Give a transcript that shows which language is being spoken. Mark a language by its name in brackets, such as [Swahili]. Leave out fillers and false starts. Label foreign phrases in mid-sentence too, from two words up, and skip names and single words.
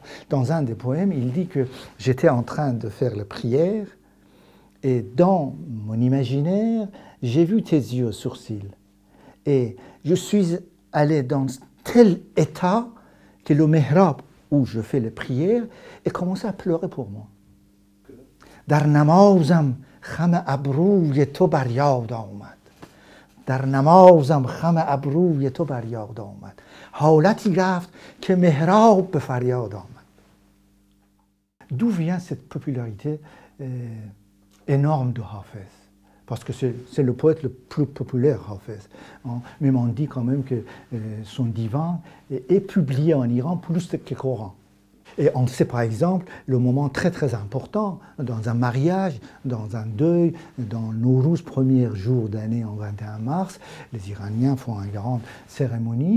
[French] Dans un des poèmes, il dit que j'étais en train de faire la prière et dans mon imaginaire, j'ai vu tes yeux sourcils et je suis aller dans tel état que le mihrab où je fais les prières et commencer à pleurer pour moi. [Persian] در نمازم خم ابروی تو بر یاد آمد. در نمازم خم ابروی تو بر یاد آمد. حالتی رفت که محراب به فریاد آمد. [French] D'où vient cette popularité énorme de Hafez? Parce que c'est le poète le plus populaire, Hafez. Même on dit quand même que son divan est publié en Iran plus que le Coran. Et on sait par exemple le moment très très important dans un mariage, dans un deuil, dans Nowruz, premier jour d'année en 21 mars, les Iraniens font une grande cérémonie.